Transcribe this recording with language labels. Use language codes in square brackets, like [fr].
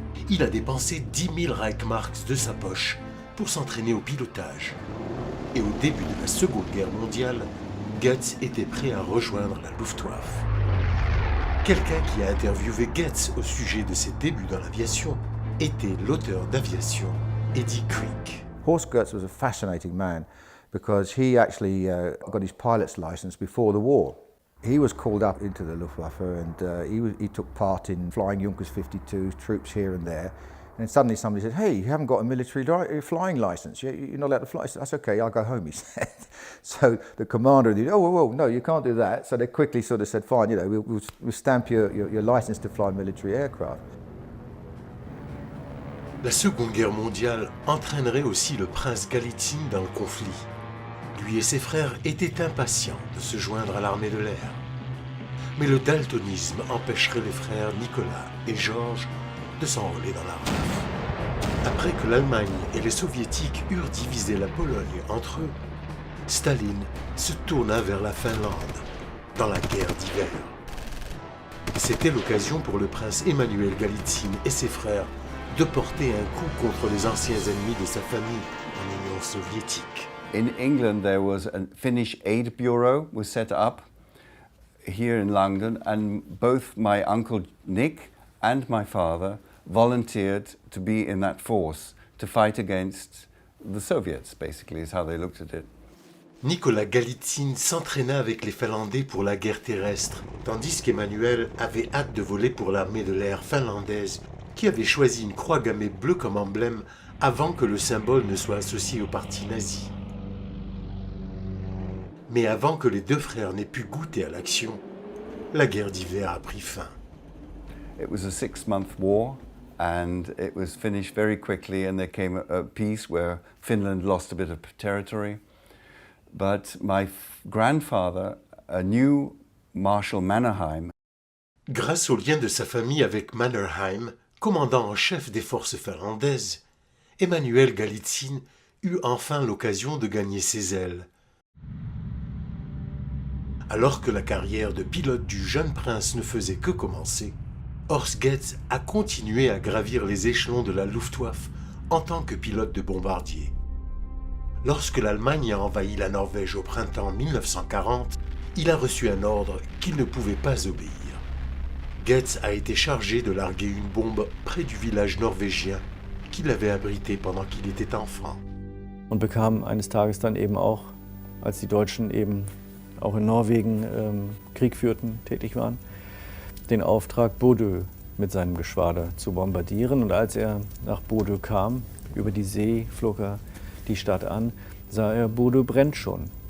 [fr] Il a dépensé 10 000 Reichsmarks de sa poche pour s'entraîner au pilotage. Et au début de la Seconde Guerre mondiale, Goetz était prêt à rejoindre la Luftwaffe. Quelqu'un qui a interviewé Goetz au sujet de ses débuts dans l'aviation était l'auteur d'aviation, Eddie Quick. [en] Horst Goetz was a fascinating man because he actually got his pilot's license before the war. He was called up into the Luftwaffe and he took part in flying Junkers 52 troops here and there. And suddenly somebody said, hey, you haven't got a military flying license. You're not allowed to fly. I said, that's okay, I'll go home, he said. So the commander, whoa, no, you can't do that. So they quickly sort of said, fine, we'll stamp your license to fly military aircraft. [fr] La Seconde Guerre mondiale entraînerait aussi le prince Galitzine dans le conflit. Lui et ses frères étaient impatients de se joindre à l'armée de l'air. Mais le daltonisme empêcherait les frères Nicolas et Georges de s'enrôler dans la RAF. Après que l'Allemagne et les Soviétiques eurent divisé la Pologne entre eux, Staline se tourna vers la Finlande, dans la guerre d'hiver. C'était l'occasion pour le prince Emanuel Galitzine et ses frères de porter un coup contre les anciens ennemis de sa famille en Union soviétique. [en] In England, there was a Finnish aid bureau was set up here in London, and both my uncle Nick and my father volunteered to be in that force to fight against the Soviets, basically, is how they looked at it. [fr] Nicolas Galitzine s'entraîna avec les Finlandais pour la guerre terrestre, tandis qu'Emmanuel avait hâte de voler pour l'armée de l'air finlandaise, qui avait choisi une croix gammée bleue comme emblème avant que le symbole ne soit associé au parti nazi. Mais avant que les deux frères n'aient pu goûter à l'action, la guerre d'hiver a pris fin. [en] It was a 6-month war, and it was finished very quickly, and there came a peace where Finland lost a bit of territory. But my grandfather, a new Marshal Mannerheim. [fr] Grâce au lien de sa famille avec Mannerheim, commandant en chef des forces finlandaises, Emanuel Galitzine eut enfin l'occasion de gagner ses ailes. Alors que la carrière de pilote du jeune prince ne faisait que commencer, Horst Goetz a continué à gravir les échelons de la Luftwaffe en tant que pilote de bombardier. Lorsque l'Allemagne a envahi la Norvège au printemps 1940, il a reçu un ordre qu'il ne pouvait pas obéir. Goetz a été chargé de larguer une bombe près du village norvégien qu'il avait abrité pendant qu'il était enfant. [de] Und bekam eines Tages dann eben auch, als die Deutschen eben auch in Norwegen Krieg führten, tätig waren, den Auftrag, Bodø mit seinem Geschwader zu bombardieren. Und als er nach Bodø kam, über die See flog er die Stadt an, sah er, Bodø brennt schon.